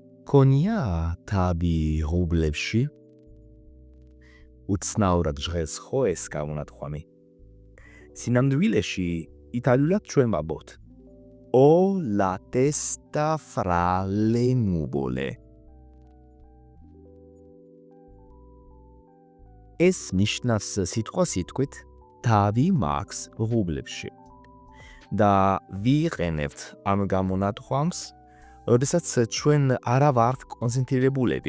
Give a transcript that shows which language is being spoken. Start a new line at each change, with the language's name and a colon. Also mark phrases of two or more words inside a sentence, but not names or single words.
Georgian: გქონია თავი ღრუბლებში? უცნაურად ჟღერს ხო ეს გამონათქვამი? სინამდვილეში იტალიურად ჩვენ ვამბობთ
Italian: O la testa fra le nuvole.
Georgian: ეს ნიშნავს სიტყვასიტყვით თავი მაქვს ღრუბლებში. და ვიყენებთ ამ გამონათქვამს, როდესაც ჩვენ არა ვართ კონცენტრირებულები.